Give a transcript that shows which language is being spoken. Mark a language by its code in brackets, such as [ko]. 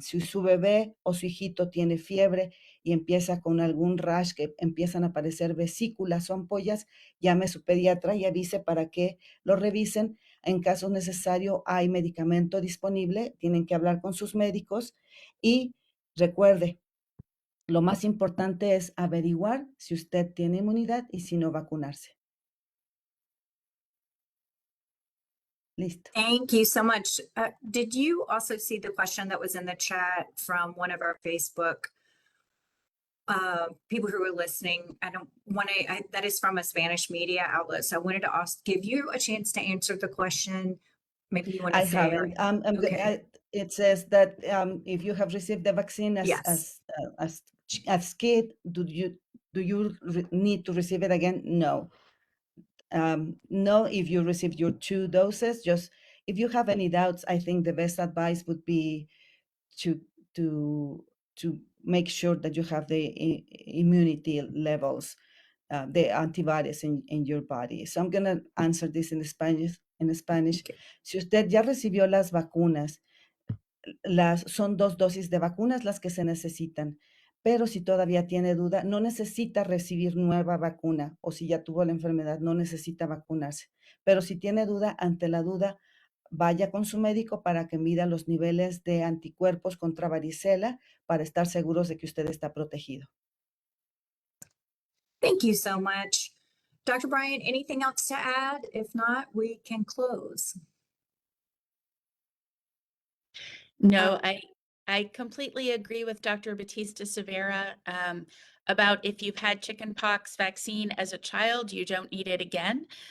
[es] Si su bebé o su hijito tiene fiebre y empieza con algún rash, que empiezan a aparecer vesículas o ampollas, llame a su pediatra y avise para que lo revisen. En caso necesario, hay medicamento disponible, tienen que hablar con sus médicos y recuerde, lo más importante es averiguar si usted tiene inmunidad y si no vacunarse. Listo. [en] Thank you so much. Did you also see the question that was in the chat from one of our Facebook people who are listening, I don't want to, that is from a Spanish media outlet. So I wanted to give you a chance to answer the question. Maybe you want I to say, haven't. okay, It says that if you have received the vaccine yes. as kid, do you need to receive it again? No. No, if you received your 2 doses, just if you have any doubts, I think the best advice would be to to to make sure that you have the immunity levels, the antibodies in your body. So I'm going to answer this in Spanish. Okay. [es] Si usted ya recibió las vacunas, son 2 dosis de vacunas las que se necesitan, pero si todavía tiene duda, no necesita recibir nueva vacuna, o si ya tuvo la enfermedad, no necesita vacunarse. Pero si tiene duda, ante la duda, vaya con su médico para que mida los niveles de anticuerpos contra varicela para estar seguros de que usted está protegido. [en] Thank you so much. Dr. Bryant, anything else to add? If not, we can close. No, I completely agree with Dr. Batista Severa about if you've had chickenpox vaccine as a child, you don't need it again.